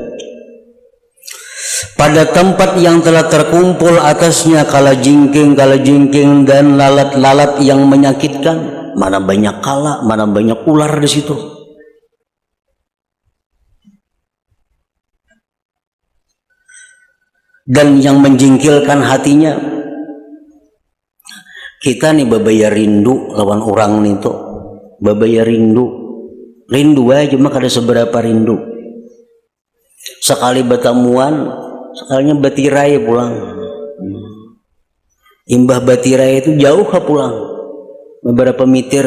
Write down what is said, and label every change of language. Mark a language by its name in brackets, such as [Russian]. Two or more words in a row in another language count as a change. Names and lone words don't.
[Malay] Pada tempat yang telah terkumpul atasnya kalajengking dan lalat-lalat yang menyakitkan, mana banyak kala, mana banyak ular di situ. [Banjar] Dan yang menjengkelkan hatinya, kita nih babaya rindu lawan orang nih tuh, babaya rindu aja cuma kada seberapa rindu. Sekali bertemuan, sekalinya batirai pulang. Imbah batirai itu jauh pulang, beberapa meter.